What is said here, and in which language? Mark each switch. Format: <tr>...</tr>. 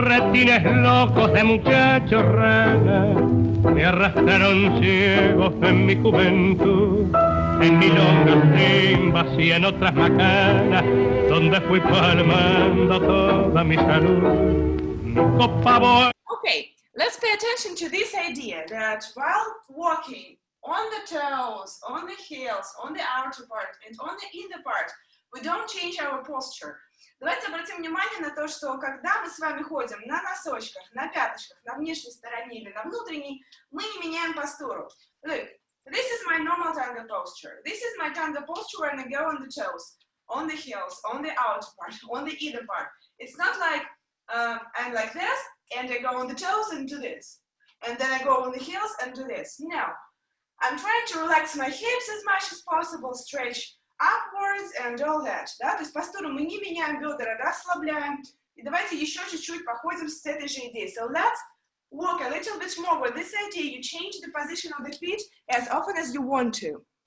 <es>Locos de muchachos ranas me arrastraron ciegos en mi juventud, en milongas, rimbas y en otras macanas, donde fui palmando toda mi salud. Mi copa.</es> <en>Okay, let's pay attention to this idea that while walking on the toes, on the heels, on the outer part and on the inner part, we don't change our posture.</en> <ru>Давайте обратим внимание на то, что когда мы с вами ходим на носочках, на пяточках, на внешней стороне или на внутренней, мы не меняем постуру.</ru> <en>Look, this is my normal tango posture. This is my tango posture when I go on the toes, on the heels, on the outer part, on the inner part. It's not like I'm like this, and I go on the toes and do this. And then I go on the heels and do this. No, I'm trying to relax my hips as much as possible, stretch upwards and all that,</en> <ru>да, то есть постуру мы не меняем, бедра расслабляем, и давайте еще чуть-чуть походим с этой же идеей.</ru> <en>So let's walk a little bit more with this idea. You change the position of the feet as often as you want to.</en>